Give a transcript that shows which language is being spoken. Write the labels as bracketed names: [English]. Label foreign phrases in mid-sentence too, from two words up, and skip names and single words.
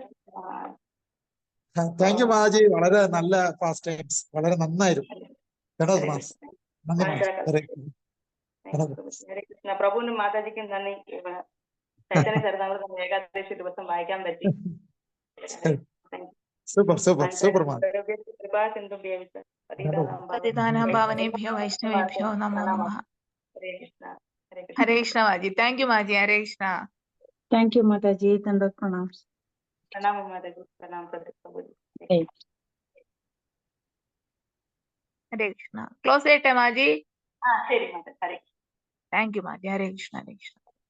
[English] thank you [Malayalam] മാതാജി. വളരെ നല്ല [English] past times. [Malayalam] വളരെ നന്നായിരുന്നു. ഹരേ കൃഷ്ണ. പ്രഭുവിനും മാതാജിക്കും നന്ദി. ചൈതന്യ ചരിതാമൃതം ഏകാദശി ദിവസം വായിക്കാൻ പറ്റി. സൂപ്പർ [Sanskrit] पतितानां पावनेभ्यो वैष्णवेभ्यो नमो नमः. [Malayalam] ഹരേ കൃഷ്ണ മാജി. [English] thank you [Malayalam] മാജി. ഹരേ കൃഷ്ണ. [English] thank you [Malayalam] മാതാജി. [Hindi] दण्डत् प्रणाम. [Malayalam] പ്രണാമം മാതാജി. [Hindi] प्रणाम प्रभुजी. [Malayalam] ഹരേ കൃഷ്ണ. ക്ലോസ് ചെയ്യട്ടെ മാജി? ശരി മാതാജി. ഹരേ. [English] thank you [Malayalam] മാജി. ഹരേ കൃഷ്ണ. ഹരേ കൃഷ്ണ.